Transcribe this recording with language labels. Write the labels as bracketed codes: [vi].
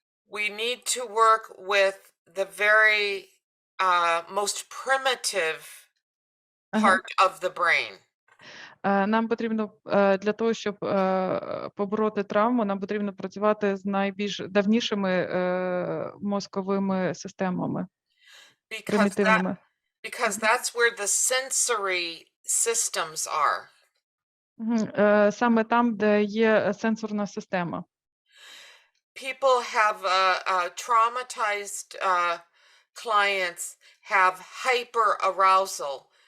[en] We need to work with the very most primitive part of the brain. [uk] Нам потрібно, для того, щоб побороти травму, нам потрібно працювати з найбільш давнішими мозковими системами, примітивними. [en] Because that's where the sensory systems are. [uk] Саме там, де є сенсорна система. [en] People have traumatized clients have hyperarousal.